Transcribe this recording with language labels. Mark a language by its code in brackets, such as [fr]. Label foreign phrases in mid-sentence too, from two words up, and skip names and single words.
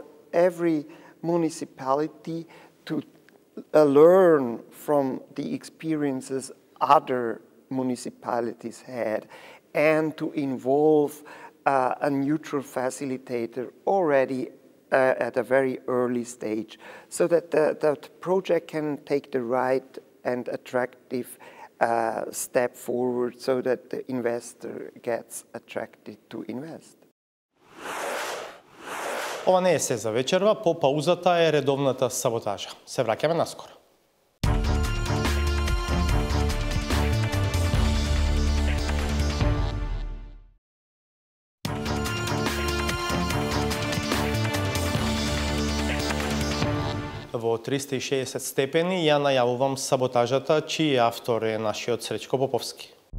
[en] every municipality to learn from the experiences other municipalities had and to involve a neutral facilitator already at a very early stage, so that the project can take the right and attractive step forward, so that the investor gets attracted to invest. [mk] Ова не е се за вечерва, по паузата е редовната саботажа. Се враќаме наскоро. Во 360 степени ја најавувам саботажата, чиј автор е нашиот Сречко Поповски.